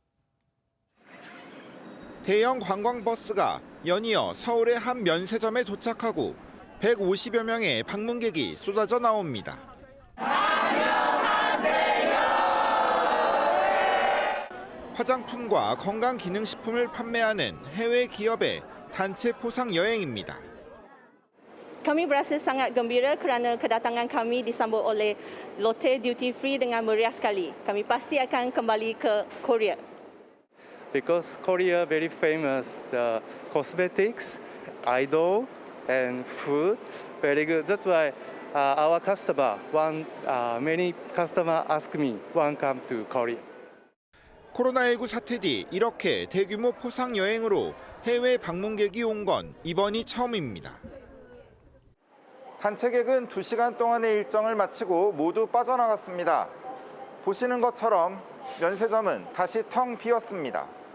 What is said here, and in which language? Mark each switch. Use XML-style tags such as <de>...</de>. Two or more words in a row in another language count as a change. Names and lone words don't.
<ko>대형 관광버스가 연이어 서울의 한 면세점에 도착하고 150여 명의 방문객이 쏟아져 나옵니다. 화장품과 건강기능식품을 판매하는 해외 기업의 단체 포상 여행입니다.</ko> <ms>Kami berasa sangat gembira kerana kedatangan kami disambut oleh Lotte Duty Free dengan meriah sekali. Kami pasti akan kembali ke Korea.</ms> <en>Because Korea very famous, the cosmetics, idol, and food very good. That's why our customer many customer ask me when come to Korea.</en> <ko>코로나19 사태 뒤 이렇게 대규모 포상 여행으로 해외 방문객이 온 건 이번이 처음입니다. 단체객은 2시간 동안의 일정을 마치고 모두 빠져나갔습니다. 보시는 것처럼 면세점은 다시 텅 비었습니다.</ko>